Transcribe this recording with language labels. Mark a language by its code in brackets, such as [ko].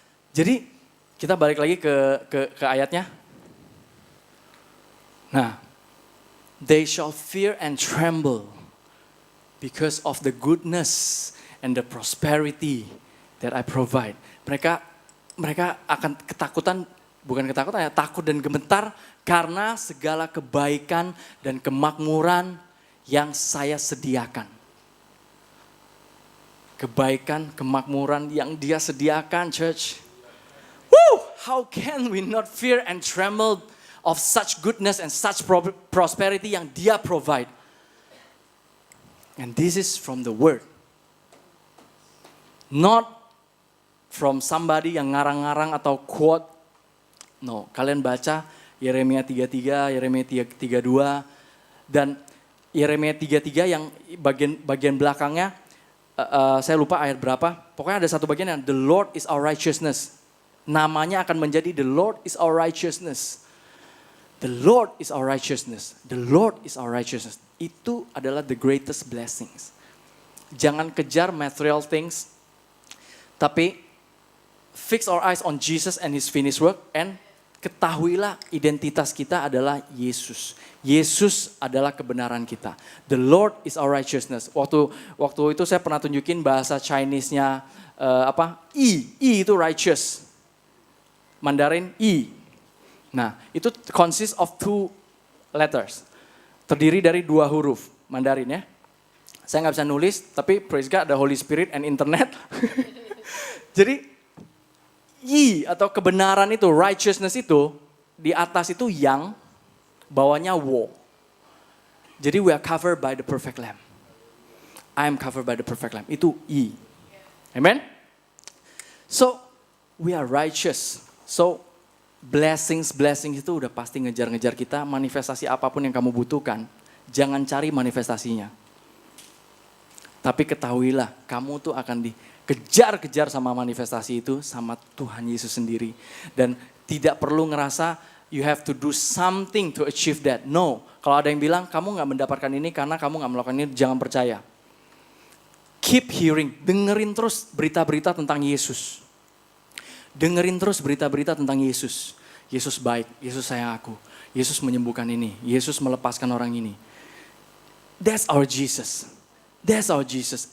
[id] Jadi kita balik lagi ke ayatnya. [en] Nah, they shall fear and tremble because of the goodness and the prosperity that I provide. [id] Mereka akan ketakutan. Bukan ketakutan ya, takut dan gemetar karena segala kebaikan dan kemakmuran yang saya sediakan. Kebaikan, kemakmuran yang Dia sediakan, church. [en] How can we not fear and tremble of such goodness and such prosperity [id] yang Dia [en] provide? And this is from the Word. Not from somebody [id] yang ngarang-ngarang atau [en] quote. [id] No, kalian baca Yeremia 33, Yeremia 32, dan Yeremia 33 yang bagian belakangnya, saya lupa ayat berapa, pokoknya ada satu bagian yang [en] The Lord is our righteousness. [id] Namanya akan menjadi [en] The Lord is our righteousness. The Lord is our righteousness. The Lord is our righteousness. [id] Itu adalah [en] the greatest blessings. [id] Jangan kejar [en] material things, tapi fix our eyes on Jesus and His finished work, and [id] ketahuilah identitas kita adalah Yesus. Yesus adalah kebenaran kita. [en] The Lord is our righteousness. [id] Waktu itu saya pernah tunjukin bahasa Chinese-nya I itu righteous. Mandarin I. [en] Nah, itu consists of 2 letters. [id] Terdiri dari 2 huruf Mandarin ya. Saya nggak bisa nulis, tapi [en] praise God ada Holy Spirit and internet. [id] Jadi Yi atau kebenaran itu, righteousness itu, di atas itu yang, bawahnya wo. [en] Jadi we are covered by the perfect lamb. I am covered by the perfect lamb. Itu I. Amen? So, we are righteous. [id] So, blessings itu udah pasti ngejar-ngejar kita. Manifestasi apapun yang kamu butuhkan, jangan cari manifestasinya. Tapi ketahuilah, kamu tuh akan dikejar-kejar sama manifestasi itu sama Tuhan Yesus sendiri. Dan tidak perlu ngerasa [en] you have to do something to achieve that. [id] No, kalau ada yang bilang kamu gak mendapatkan ini karena kamu gak melakukan ini, jangan percaya. [en] Keep hearing, [id] dengerin terus berita-berita tentang Yesus. Dengerin terus berita-berita tentang Yesus. Yesus baik, Yesus sayang aku. Yesus menyembuhkan ini, Yesus melepaskan orang ini. [en] That's our Jesus. That's our Jesus.